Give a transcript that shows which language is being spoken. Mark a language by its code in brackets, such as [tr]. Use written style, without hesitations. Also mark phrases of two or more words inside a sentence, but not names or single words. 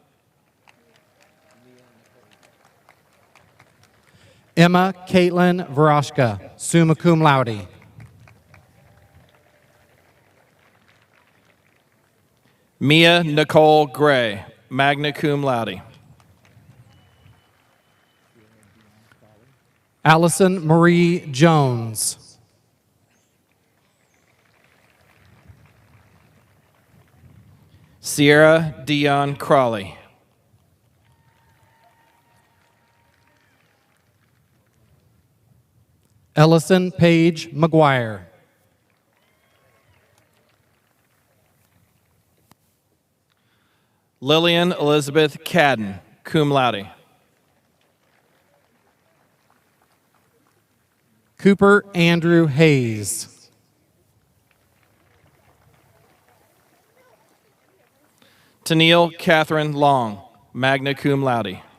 [en] Emma Caitlin Veroshka, [la] summa cum laude. [en] Mia Nicole Gray, [la] magna cum laude. [en] Allison Marie Jones. Sierra Dion Crawley. Ellison Paige McGuire. Lillian Elizabeth Cadden, [la] cum laude. [en] Cooper Andrew Hayes. Tennille Catherine Long, [la] magna cum laude.